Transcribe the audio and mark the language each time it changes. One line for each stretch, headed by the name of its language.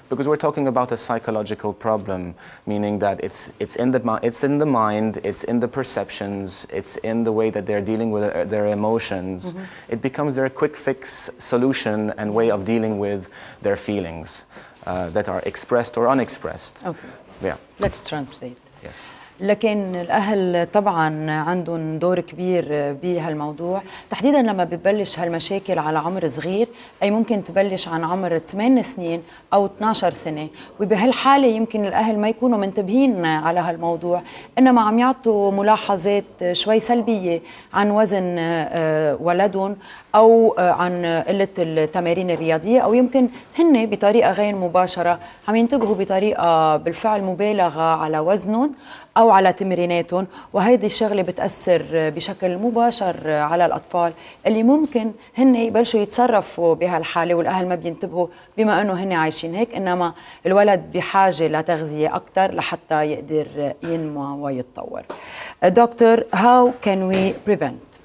English: Because we're talking about a psychological problem, meaning that it's in the mind, it's in the perceptions, it's in the way that they're dealing with their emotions. It becomes their quick fix solution and way of dealing with their feelings that are expressed or unexpressed. Okay. Yeah. Let's translate. Yes.
Arabic: لكن الأهل طبعاً عندهم دور كبير بهالموضوع، تحديداً لما بتبلش هالمشاكل على عمر صغير، أي ممكن تبلش عن عمر 8 سنين أو 12 سنة، وبهالحالة يمكن الأهل ما يكونوا منتبهين على هالموضوع، إنما عم يعطوا ملاحظات شوي سلبية عن وزن ولدهم أو عن قلة التمارين الرياضية، أو يمكن هن بطريقة غير مباشرة عم ينتبهوا بطريقة بالفعل مبالغة على وزنهم أو على تمريناتهم، وهيدي الشغلة بتأثر بشكل مباشر على الأطفال اللي ممكن هن يبلشوا يتصرفوا بهالحالة، والأهل ما بينتبهوا بما أنه هن عايشين هيك، إنما الولد بحاجة لتغذية أكتر لحتى يقدر ينمو ويتطور.
English: Doctor, how can we prevent?